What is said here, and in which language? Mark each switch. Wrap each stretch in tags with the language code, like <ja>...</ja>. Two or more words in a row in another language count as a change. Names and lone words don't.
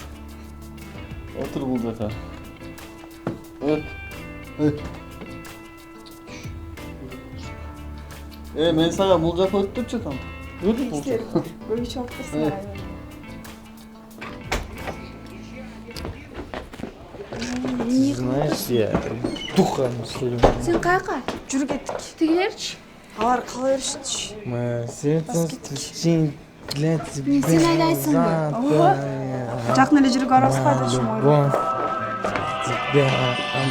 <ky>Отур бул жака. Мен сага бул жака өт деп жатам. Өт бул жака. Көйүп чыгып турсуң.</ky> <ru>знаешь, я духом иштелем.</ru> <ky>Сен каяка? Жүрү кеттик. Тигилерчи? Алар кала беришти. Сен сен</ky> <ru>для тебя.</ru> <ky>Сен айдайсыңбы? Жакын эле жүрүп барабыз кайда ушуну ойлоп. Тебя</ky>